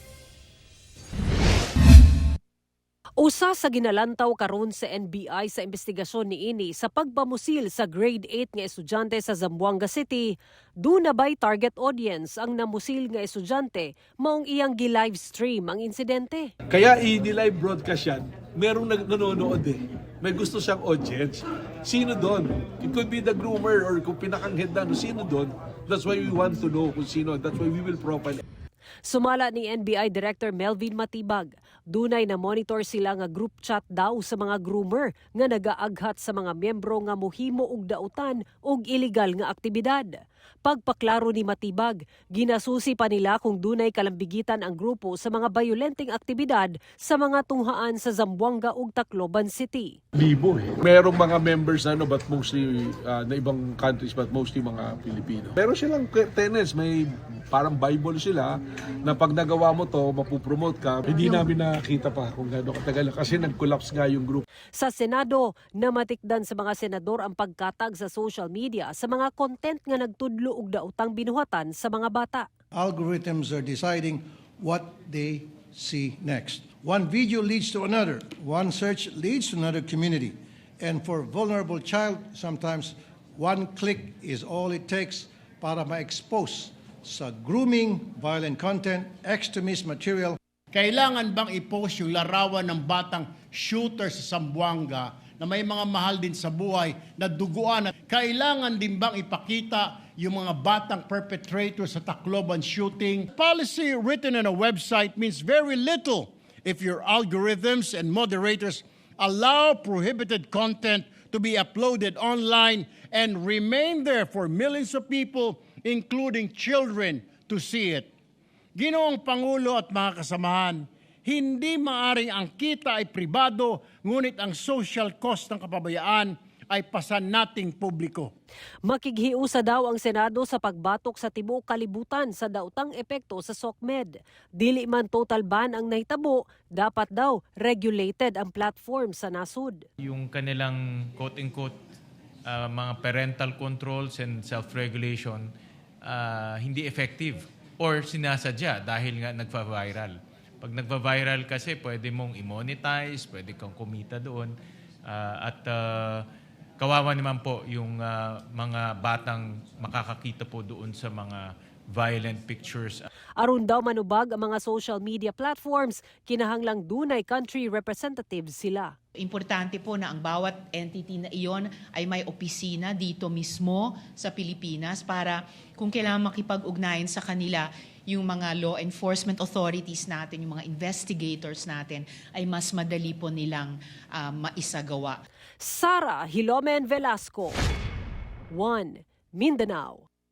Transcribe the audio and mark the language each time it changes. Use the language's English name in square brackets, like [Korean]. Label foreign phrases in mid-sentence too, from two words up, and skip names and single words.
[Cebuano] Usa sa ginalantaw karon sa NBI sa investigasyon niini sa pagpamusil sa grade 8 nga estudyante sa Zamboanga City, duna bay [English] target audience [Cebuano] ang namusil nga estudyante maong iyang gi-live stream ang insidente. [Filipino] Kaya i-live broadcast yan, merong nanonood eh. May gusto siyang audience. Sino doon? [English] It could be the groomer or [Filipino] kung pinakanghead na, sino doon? [English] That's why we want to know [Filipino] kung sino. [English] That's why we will profile. [Cebuano] Sumala ni NBI Director Melvin Matibag, dunay na monitor sila nga [English] group chat [Cebuano] daw sa mga groomer nga nagaaghat sa mga miyembro nga mohimo og dautan og illegal nga aktibidad. Pagpaklaro ni Matibag, ginasusi pa nila kung dunay kalambigitan ang grupo sa mga bayolenteng aktibidad sa mga tunghaan sa Zamboanga ug Tacloban City. [Filipino] Libo eh. Merong mga members [English] but mostly [Filipino] na ibang countries [English] but mostly [Filipino] mga Pilipino. Pero silang tenants, may parang Bible sila na pag nagawa mo to, mapupromote ka. Hindi namin nakita pa kung gaano katagal kasi nag-collapse nga yung group. [Cebuano] Sa Senado, namatikdan sa mga senador ang pagkatag sa [English] social media [Cebuano] sa mga content nga nagtudlo og daotang binuhatan sa mga bata. [English] Algorithms are deciding what they see next. One video leads to another. One search leads to another community. And for vulnerable child, sometimes one click is all it takes [Filipino] para ma-expose sa [English] grooming, violent content, extremist material. [Filipino] Kailangan bang i-post yung larawan ng batang shooter sa Zamboanga na may mga mahal din sa buhay na duguan? Kailangan din bang ipakita yung mga batang perpetrator sa Tacloban shooting? [English] Policy written on a website means very little if your algorithms and moderators allow prohibited content to be uploaded online and remain there for millions of people, including children, to see it. [Filipino] Ginoong Pangulo at mga kasamahan, hindi maaring ang kita ay pribado, ngunit ang [English] social cost [Filipino] ng kapabayaan ay pasan nating publiko. [Cebuano] Makighiusa daw ang Senado sa pagbatok sa tibuok kalibutan sa daotang epekto sa SOCMED. Dili man total ban ang nahitabo, dapat daw regulated ang platform sa nasud. [Filipino] Yung kanilang quote-unquote mga [English] parental controls and self-regulation [Filipino] hindi effective or sinasadya dahil nga nagpa-viral. Pag nagpa-viral kasi pwede mong i-monetize, pwede kang kumita doon at kawawa naman po yung mga batang makakakita po doon sa mga [English] violent pictures. [Cebuano] Aron daw manubag ang mga [English] social media platforms, [Cebuano] kinahanglang dunay [English] country representatives [Cebuano] sila. [Filipino] Importante po na ang bawat entity na iyon ay may opisina dito mismo sa Pilipinas para kung kailangan makipag-ugnayan sa kanila yung mga [English] law enforcement authorities [Filipino] natin, yung mga investigators natin, ay mas madali po nilang maisagawa. Sara Hilomen Velasco, 1 Mindanao.